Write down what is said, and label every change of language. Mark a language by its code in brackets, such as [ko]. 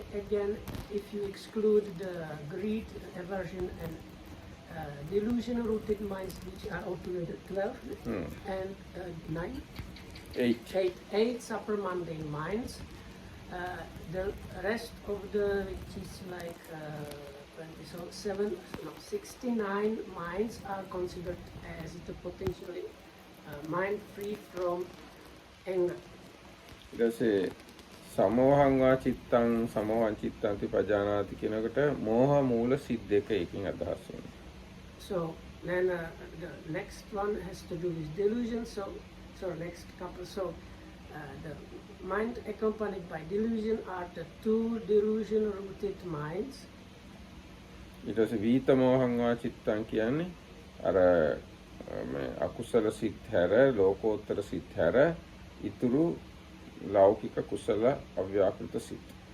[en] Again, if you exclude the greed, aversion, and delusion-rooted minds, which are altogether 12, and 9, 8 supramundane minds. The rest of the, which is like 20. So 69 minds are considered as the potentially mind free from anger. [si] ඊට පස්සේ සමෝහං වා චිත්තං සමෝහං චිත්තං තිපජානාති කියනකොට මෝහ මූල සිත් දෙක එකකින් අදහස් වෙනවා. [en] So then the next one has to do with delusion. So next couple. So the mind accompanied by delusion are the two delusion-rooted minds. [si] ඊට පස්සේ වීත මෝහං වා චිත්තං කියන්නේ අර මේ අකුසල සිත් හැර ලෝකෝත්තර සිත් හැර ඉතුරු ලෞකික කුසල අව්‍යාකෘත සිත්.